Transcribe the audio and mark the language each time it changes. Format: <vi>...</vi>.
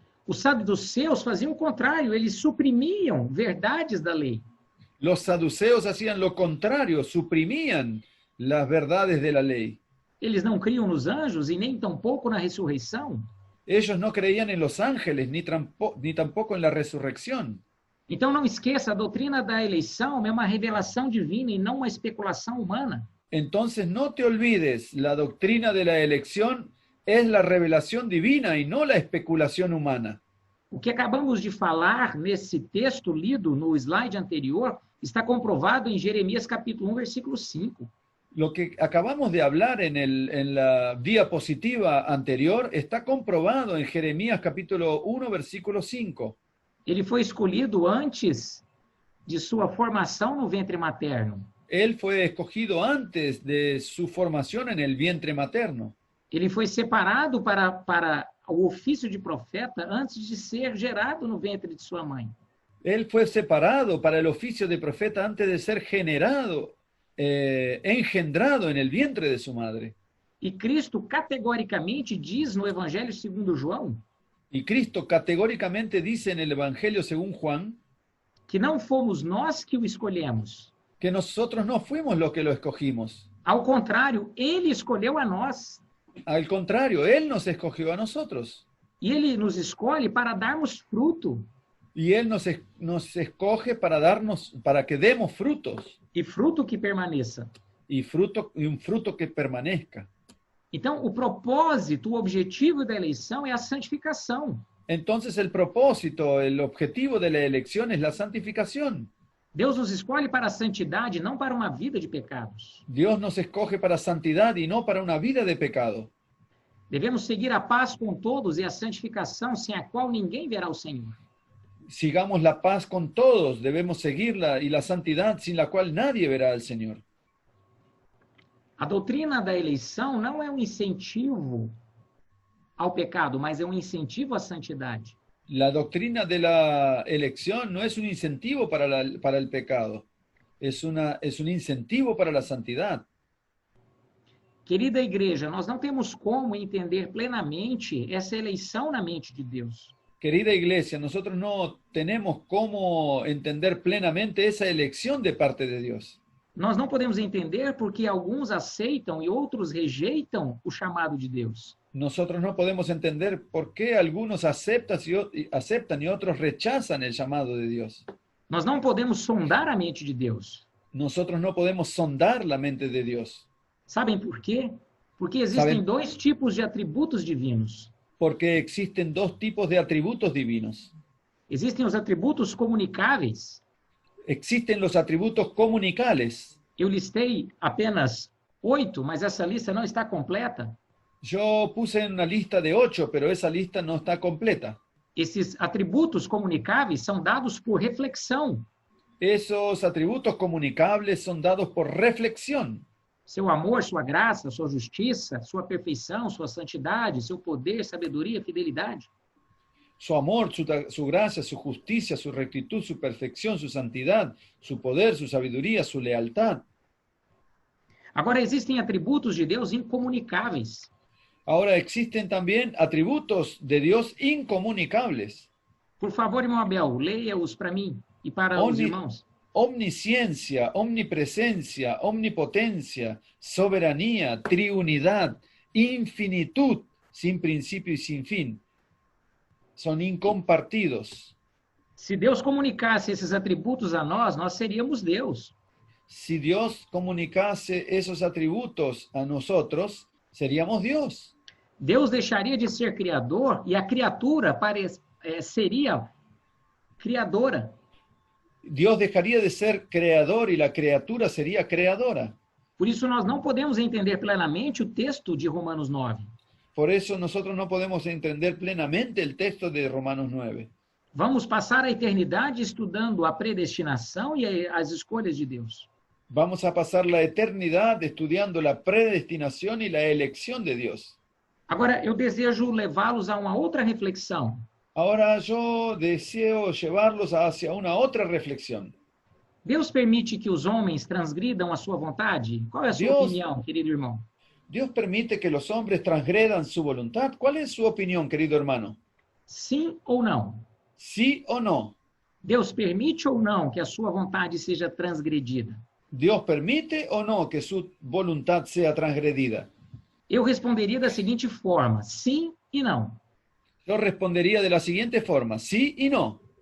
<pt>Os saduceus faziam o contrário, eles suprimiam verdades da lei.</pt> <es>Los saduceos hacían lo contrario, suprimían las verdades de la ley.</es> <pt>Eles não criam nos anjos e nem tampouco na ressurreição.</pt> <es>Ellos no creían en los ángeles ni tampoco en la resurrección.</es> <pt>Então não esqueça, a doutrina da eleição é uma revelação divina e não uma especulação humana.</pt> <es>Entonces no te olvides, la doctrina de la elección es la revelación divina y no la especulación humana.</es> <pt>O que acabamos de falar nesse texto lido no slide anterior está comprovado em Jeremias capítulo 1, versículo 5.</pt> <es>Lo que acabamos de hablar en la diapositiva anterior está comprobado en Jeremías capítulo 1, versículo 5.</es> <pt>Ele foi escolhido antes de sua formação no ventre materno.</pt> <es>Él fue escogido antes de su formación en el vientre materno.</es> <pt>Ele foi separado para o ofício de profeta antes de ser gerado no ventre de sua mãe.</pt> <es>Él fue separado para el oficio de profeta antes de ser engendrado en el vientre de su madre.</es> <pt>E Cristo categoricamente diz no Evangelho segundo João</pt> <es>Y Cristo categóricamente dice en el Evangelio según Juan</es> <pt>que não fomos nós que o escolhemos.</pt> <es>que nosotros no fuimos los que lo escogimos.</es> <pt>Ao contrário, ele escolheu a nós.</pt> <es>Al contrario, Él nos escogió a nosotros.</es> <pt>E ele nos escolhe para darmos fruto.</pt> <es>Y Él nos escoge para que demos frutos.</es> <pt>E fruto que permaneça.</pt> <es>Y un fruto que permanezca.</es> <pt>Então, o propósito, o objetivo da eleição é a santificação.</pt> <es>Entonces el propósito, el objetivo de la elección es la santificación.</es> <pt>Deus nos escolhe para a santidade, não para uma vida de pecados.</pt> <es>Dios nos escoge para santidad y no para una vida de pecado.</es> <pt>Devemos seguir a paz com todos e a santificação, sem a qual ninguém verá o Senhor.</pt> <es>Sigamos la paz con todos, debemos seguirla, y la santidad sin la cual nadie verá al Señor.</es> <pt>A doutrina da eleição não é um incentivo ao pecado, mas é um incentivo à santidade.</pt> <es>La doctrina de la elección no es un incentivo para el pecado, es un incentivo para la santidad.</es> <pt>Querida igreja, nós não temos como entender plenamente essa eleição na mente de Deus.</pt> <es>Querida iglesia, nosotros no tenemos cómo entender plenamente esa elección de parte de Dios.</es> <pt>Nós não podemos entender porque alguns aceitam e outros rejeitam o chamado de Deus.</pt> <es>Nosotros no podemos entender por qué algunos aceptan y otros rechazan el llamado de Dios.</es> <pt>Nós não podemos sondar a mente de Deus.</pt> <es>Nosotros no podemos sondar la mente de Dios.</es> <pt>Sabem por quê? Porque existem dois tipos de atributos divinos.</pt> <es>Porque existen dos tipos de atributos divinos.</es> <pt>Existem os atributos comunicáveis.</pt> <es>Existen los atributos comunicales.</es> <pt>Eu listei apenas 8, mas essa lista não está completa.</pt> <es>Yo puse una lista de 8, pero esa lista no está completa.</es> <pt>Esses atributos comunicáveis são dados por reflexão.</pt> <es>Esos atributos comunicables son dados por reflexión.</es> <pt>Seu amor, sua graça, sua justiça, sua perfeição, sua santidade, seu poder, sabedoria, fidelidade.</pt> <es>Su amor, su gracia, su justicia, su rectitud, su perfección, su santidad, su poder, su sabiduría, su lealtad.</es> <pt>Agora, existem atributos de Deus incomunicáveis.</pt> <es>Ahora existen también atributos de Dios incomunicables.</es> <pt>Por favor, irmão Abel, leia-os para mim e para os irmãos.</pt> <es>Omnisciencia, omnipresencia, omnipotencia, soberanía, triunidad, infinitud, sin principio y sin fin. Son incompartidos.</es> <pt>Se Deus comunicasse esses atributos a nós, nós seríamos Deus.</pt> <es>Si Dios comunicase esos atributos a nosotros, seríamos Dios.</es> <pt>Deus deixaria de ser criador e a criatura seria criadora.</pt> <es>Dios dejaría de ser creador y la criatura sería creadora.</es> <pt>Por isso, nós não podemos entender plenamente o texto de Romanos 9.</pt> <es>Por eso nosotros no podemos entender plenamente el texto de Romanos 9.</es> <pt>Vamos passar a eternidade estudando a predestinação e as escolhas de Deus.</pt> <es>Vamos a pasar la eternidad estudiando la predestinación y la elección de Dios.</es> <pt>Agora, eu desejo levá-los a uma outra reflexão.</pt> <es>Ahora yo deseo llevarlos hacia una otra reflexión.</es> <pt>Deus permite que os homens transgridam a sua vontade? Qual é a sua opinião, querido irmão?</pt> <es>Dios permite que los hombres transgredan su voluntad. ¿Cuál es su opinión, querido hermano?</es> <pt>Sim ou não?</pt> <es>¿Sí o no?</es> <pt>Deus permite ou não que a sua vontade seja transgredida?</pt> <es>¿Dios permite o no que su voluntad sea transgredida?</es> <pt>Eu responderia da seguinte forma, sim e não.</pt> <es>Yo respondería de la siguiente forma, sí y no.</es>